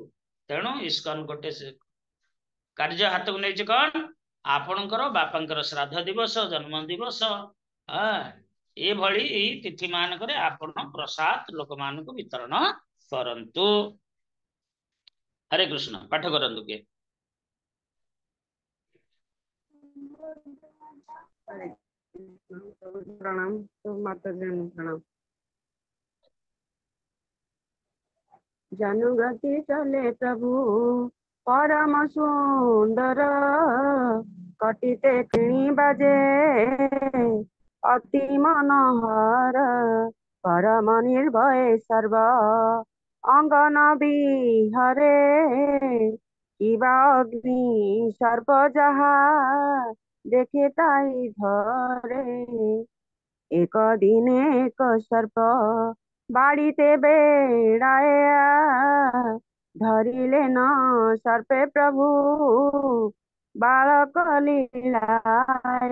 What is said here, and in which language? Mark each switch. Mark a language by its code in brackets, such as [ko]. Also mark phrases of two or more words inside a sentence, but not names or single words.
[or] ତେଣୁ ଇସ୍କନ ଗୋଟେ କାର୍ଯ୍ୟ ହାତକୁ ନେଇଛି, କଣ ଆପଣଙ୍କର ବାପାଙ୍କର ଶ୍ରାଦ୍ଧ ଦିବସ, ଜନ୍ମ ଦିବସ, ଏଭଳି ତିଥି ମାନଙ୍କରେ ଆପଣ ପ୍ରସାଦ ଲୋକମାନଙ୍କୁ ବିତରଣ କରନ୍ତୁ। ହରେ କୃଷ୍ଣ। ପାଠ କରନ୍ତୁ କିଏ? [hi] प्रणाम। तो माता जी प्रणाम। [bn] জানুগতি চলে প্রভু পরম সুন্দর, কটিতে কিঙ্কিণী বাজে অতি মনোহর, পরম নির্ভয় সর্ব অঙ্গন বিহরে, কিবা অগ্নি সর্প যাহা দেখে তাই ধরে। এক দিন এক সর্প বাড়িতে বেড়ায়, ধরিলেন সর্পে প্রভু বালক লীলায়।